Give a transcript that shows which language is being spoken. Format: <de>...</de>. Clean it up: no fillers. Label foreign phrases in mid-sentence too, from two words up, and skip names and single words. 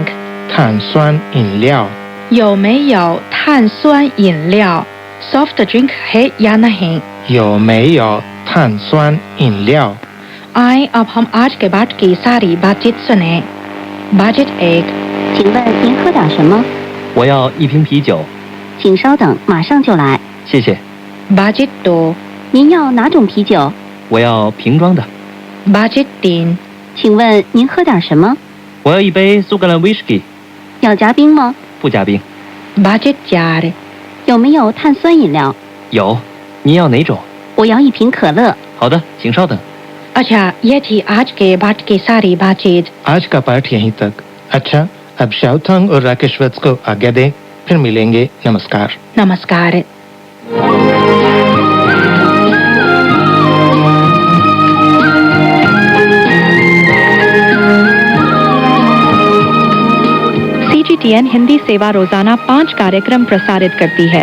<zh>碳酸饮料？有没有碳酸饮料</zh> <en>soft drink</en> <hi>है या नहीं?</hi> <zh>有没有碳酸饮料。</zh> <hi>आए अब हम आज के बाट की सारी बातचीत सुने। बातचीत 1,</hi> <zh>请问您喝点什么？我要一瓶啤酒，请稍等，马上就来。谢谢。</zh> <hi>बातचीत 2,</hi> <zh>您要哪种啤酒？我要瓶装的。</zh> <hi>बातचीत 3,</hi> <zh>请问您喝点什么？我要一杯苏格兰威士忌，要加冰吗？不加冰。</zh> <hi>बातचीत 4,</hi> <zh>有没有碳酸饮料？有，您要哪种？我要一瓶可乐。好的，请稍等。</zh> <hi>अच्छा ये थी आज के बाट की सारी बातचीत। आज का पाठ यहीं तक। अच्छा, अब शाओथंग और राकेशवत्स को आज्ञा दें, फिर मिलेंगे। नमस्कार। नमस्कार। CGTN हिंदी सेवा रोजाना 5 कार्यक्रम प्रसारित करती है।</hi>